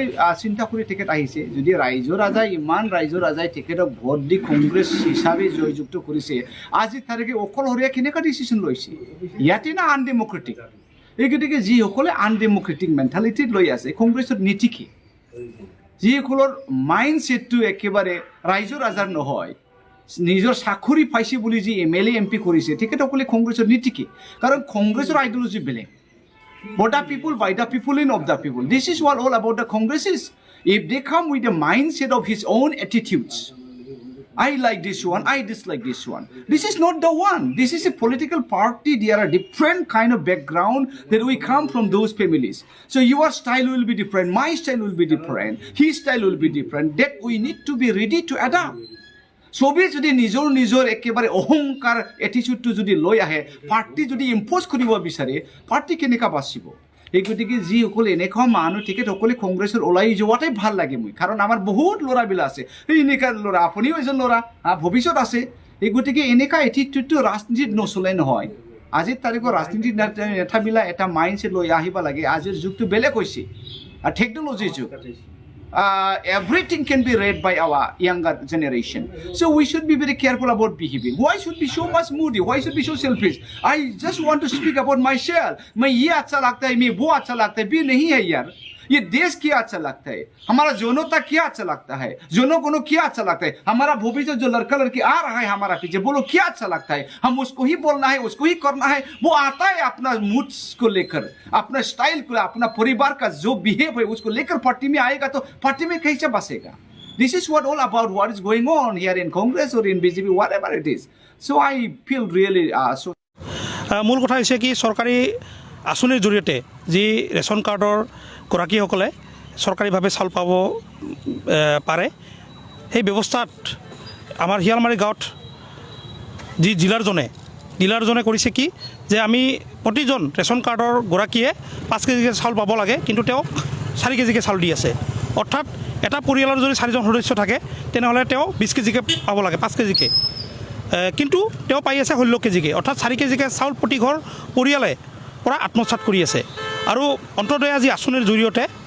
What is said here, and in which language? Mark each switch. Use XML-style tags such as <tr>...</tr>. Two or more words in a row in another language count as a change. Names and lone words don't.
<as>চিন্তা কৰি তেখেত আহিছে যদি ৰাইজৰ ৰাজাই তেখেতক ভোট দি কংগ্ৰেছ হিচাপে জয়যুক্ত কৰিছে আজি তাৰিখে অকলশৰীয়া কেনেকুৱা ডিচিশ্যন লৈছে ইয়াতে না আনডেমক্ৰেটিক এই গতিকে যিসকলে</as> <en>undemocratic mentality</en> <as>লৈ আছে কংগ্ৰেছৰ নীতি কি যিসকলৰ</as> <en>mind set</en> <as>একেবাৰে ৰাইজৰ ৰাজাৰ নহয় নিজৰ চাকৰি পাইছে বুলি যি MLA MP কৰিছে তেখেতসকলে কংগ্ৰেছৰ নীতি কি কাৰণ কংগ্ৰেছৰ আইডিঅলজি বেলেগ</as> <en>for the people, by the people, and of the people. This is what all about the Congress is. If they come with the mindset of his own attitudes, I like this one, I dislike this one. This is not the one. This is a political party. There are different kind of background that we come from those families. So your style will be different, my style will be different, his style will be different. That we need to be ready to adapt.</en> <as>সবে যদি নিজৰ একেবাৰে অহংকাৰ এটিচিউডটো যদি লৈ আহে পাৰ্টি যদি ইম্প'জ কৰিব বিচাৰে পাৰ্টি কেনেকৈ বাচিব এই গতিকে যিসকলে এনেকুৱা মানুহ তেখেতসকলে কংগ্ৰেছৰ ওলাই যোৱাটাই ভাল লাগে মই কাৰণ আমাৰ বহুত ল'ৰাবিলাক আছে এনেকুৱা ল'ৰা আপুনিও এজন ল'ৰা ভৱিষ্যত আছে এই গতিকে এনেকুৱা এটিটিউডটো ৰাজনীতিত নচলে নহয় আজিৰ তাৰিখৰ ৰাজনীতিৰ নেতাবিলাক এটা মাইণ্ডছেট লৈ আহিব লাগে আজিৰ যুগটো বেলেগ হৈছে আৰু টেকন'লজিৰ যুগ</as> <en>everything can be read by our younger generation. So we should be very careful about behaving. Why should be so much moody? Why should be so selfish? I just want to speak about myself.</en> <hi>मैं ये अच्छा लगता है, मैं वो अच्छा लगता है, भी नहीं है यार. ये देश क्या अच्छा लगता है, हमारा जनता क्या अच्छा लगता है, जनों को क्या अच्छा लगता है, हमारा भविष्य जो लड़का लड़की आ रहा है हमारा पीछे बोलो क्या अच्छा लगता है, हम उसको ही बोलना है, उसको ही करना है. वो आता है अपना मूड्स को लेकर, अपना स्टाइल को, अपना परिवार का जो बिहेव है उसको लेकर पार्टी में आएगा तो पार्टी में कैसे बसेगा.</hi> <en>This is what all about what is going on here in Congress or in BJP, whatever it is. So I feel really so.</en> <as>মূল কথা হৈছে কি চৰকাৰী আঁচনিৰ জৰিয়তে যি ৰেচন কাৰ্ডৰ গৰাকীসকলে চৰকাৰীভাৱে চাউল পাব পাৰে সেই ব্যৱস্থাত আমাৰ শিয়ালমাৰী গাঁৱত যি ডিলাৰজনে কৰিছে কি যে আমি প্ৰতিজন ৰেচন কাৰ্ডৰ গৰাকীয়ে 5 কেজিকৈ চাউল পাব লাগে কিন্তু তেওঁ 4 কেজিকৈ চাউল দি আছে অৰ্থাৎ এটা পৰিয়ালৰ যদি 4জন সদস্য থাকে তেনেহ'লে তেওঁ 20 কেজিকৈ পাব লাগে 5 কেজিকৈ কিন্তু তেওঁ পাই আছে 16 কেজিকৈ অৰ্থাৎ 4 কেজিকৈ চাউল প্ৰতি ঘৰ পৰিয়ালে পৰা আত্মসাৎ কৰি আছে আৰু অন্তৰ্দয় আজি আঁচনিৰ জৰিয়তে</as>